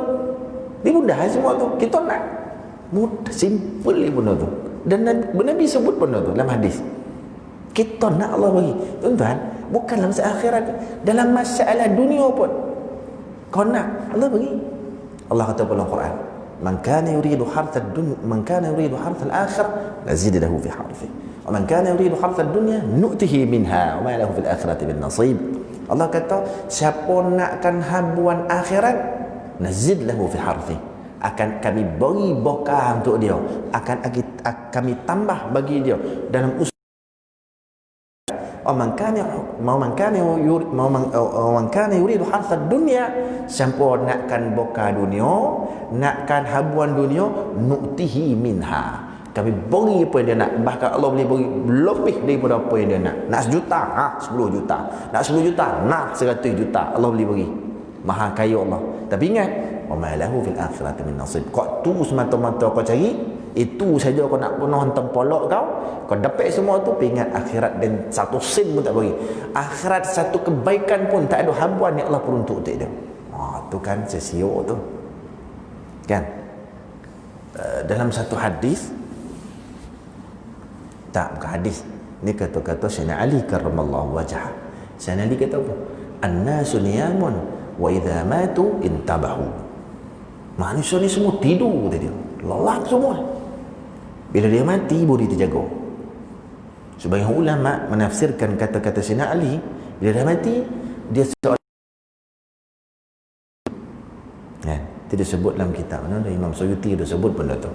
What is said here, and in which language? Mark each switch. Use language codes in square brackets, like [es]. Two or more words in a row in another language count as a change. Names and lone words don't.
[ms] Dia mudah semua tu. Kita nak mudah, simple benda tu. Dan Nabi sebut benda tu dalam hadis. Kita nak Allah bagi. Tuan-tuan, bukanlah masalah akhirat, dalam masalah dunia pun kau nak Allah bagi. Allah kata dalam Quran, [ar] من كان يريد حرث الدنيا، من كان يريد حرث الآخرة نزد له في حرثه، ومن كان يريد حرث الدنيا نؤته منها وما له في الآخرة من نصيب. [ms] Allah kata, siapa nakkan habuan akhirat, [ar] نزد له في حرثه, [ms] akan kami beri berkah untuk dia, akan kami tambah bagi dia dalam usaha. [ar] من كان يريد حرث الدنيا, [ms] siapa nakkan berkah dunia, nakkan habuan dunia, [ar] نؤته منها, [ms] kami beri apa yang dia nak. Bahkan Allah boleh beri lebih daripada apa yang dia nak. Nak 1 juta, 10 juta. Nak 10 juta, nak 100 juta. Allah boleh beri. Maha kaya Allah. Tapi ingat, [ar] وما له في الآخرة من نصيب. [ms] Kau tu semata-mata kau cari, itu saja kau nak penuh hantam polok kau dapat semua tu, ingat akhirat dan 1 sen pun tak bagi. Akhirat 1 kebaikan pun tak ada habuan yang Allah peruntuk untuk dia. Tu kan sesiok tu. Kan? Dalam satu hadis, tak, bukan hadis, ni kata-kata Sayyidina Ali [ar] كرم الله وجهه. [ms] Sayyidina Ali kata apa? [ar] الناس نيام وإذا ماتوا انتبهوا. [ms] Manusia ni semua tidur, kata dia. Lelak semua. Bila dia mati baru dia terjaga. Sebagian ulama menafsirkan kata-kata Sayyidina Ali, bila dia mati dia seorang, itu disebut dalam kitab mana, Imam Suyuti dia sebut benda tu.